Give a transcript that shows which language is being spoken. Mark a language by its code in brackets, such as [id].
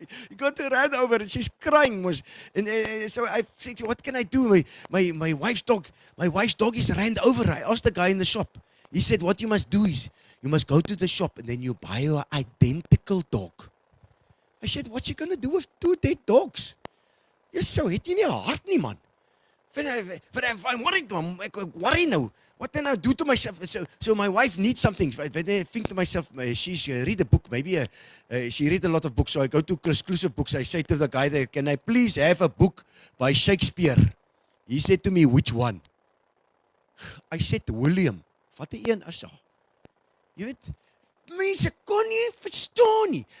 [en] He got ran over. And she's crying. So I said, what can I do? My wife's dog is ran over. I asked the guy in the shop. He said, what you must do is, you must go to the shop and then you buy your identical dog. I said, what's you going to do with 2 dead dogs? Yes, so [af] het jy nie 'n hart nie, man. [en] I'm worry now. What can I do to myself? So my wife needs something. I think to myself, she's read a book. Maybe she read a lot of books. So I go to exclusive books. I say to the guy there, can I please have a book by Shakespeare? He said to me, which one? I said, William. [af] Wat 'n een as jy weet, mense kon nie verstaan nie.